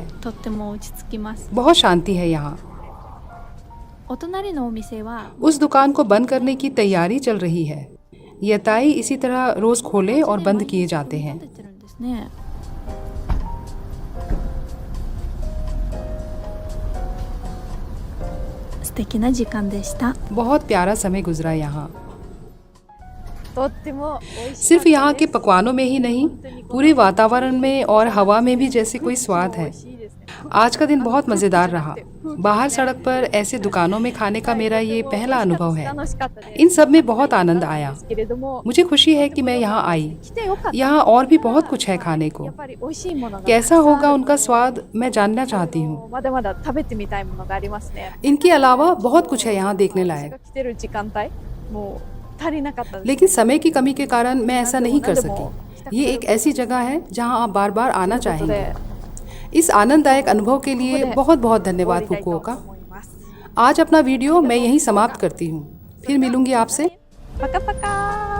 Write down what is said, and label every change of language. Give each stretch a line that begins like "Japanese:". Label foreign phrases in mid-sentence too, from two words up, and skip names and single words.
Japanese: とっても落ち着きます。
Hindi: बहुत शांति है यहाँ।
Japanese: お隣のお店は
Hindi: उस दुकान को बंद करने की तैयारी चल रही है। यताई इसी तरह रोज़ खोले और बंद किए जाते हैं।
Japanese: 出てるんですね。素敵な時間でした。
Hindi: बहुत प्यारा समय गुजरा यहाँ।
Japanese: とっても美味しい。
Hindi: सिर्फ यहाँ के पकवानों में ही नहीं, पूरे वातावरण में और हवा में भी जैसे कोई स्वाद है। आज का दिन बहुत मज़ेदार रहा। बाहर सड़क पर ऐसे दुकानों में खाने का मेरा ये पहला अनुभव है।
Japanese: 楽しかったです
Hindi: इन सब में बहुत आनंद आया।
Japanese: けれども、
Hindi: मुझे खुशी है कि मैं यहाँ आई।
Japanese: 来てよかった。
Hindi: यहाँ और भी बहुत कुछ है खाने को।
Japanese: やっぱり美味しいものが
Hindi: कैसा होगा उनका स्वाद मैं जानना चाहती हूँ।
Japanese: まだまだ食べてみたいものがありますね。
Hindi: इनके अलावा बहुत कुछ है यहाँ देखने
Japanese: 私
Hindi: लायक।
Japanese: が来てる時間帯もう足りなかったです。
Hindi: लेकिन समय की कमी के कारण मैं ऐसा नहीं कर सकी। ये एक ऐसी जगह है जहाँ आप बार बार आना
Japanese: ということ
Hindi: चाहेंगे।
Japanese: で
Hindi: इस आनंददायक अनुभव के लिए बहुत बहुत
Japanese: 終わ
Hindi: धन्यवाद
Japanese: りたいと
Hindi: फुकुओका।
Japanese: 思います。
Hindi: आज अपना वीडियो मैं यहीं समाप्त करती हूँ। फिर मिलूंगी आपसे। パカパカ